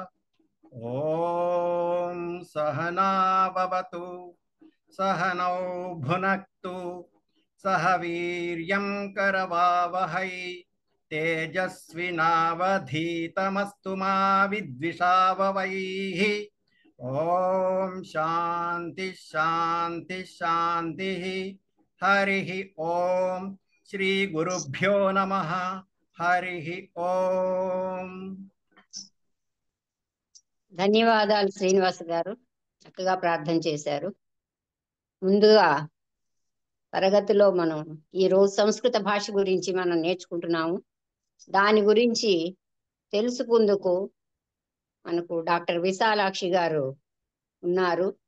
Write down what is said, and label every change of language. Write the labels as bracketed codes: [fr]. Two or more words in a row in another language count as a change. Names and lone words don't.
[sa] ओम सहना भवतु, सहनौ भुनक्तु, सह वीर्यं करवावहै, तेजस्विनावधीतमस्तु मा विद्विषावहै। ओम शांति शांति शांति। हरिः ओम। श्री गुरुभ्यो नमः। हरिः ओम। [te] ధన్యవాదాలు శ్రీనివాస్ గారు, చక్కగా ప్రార్థన చేశారు. ముందుగా తరగతిలో మనం ఈ రోజు సంస్కృత భాష గురించి మనం నేర్చుకుంటున్నాము. దాని గురించి తెలుసుకుందుకు మనకు డాక్టర్ విశాలాక్షి గారు ఉన్నారు.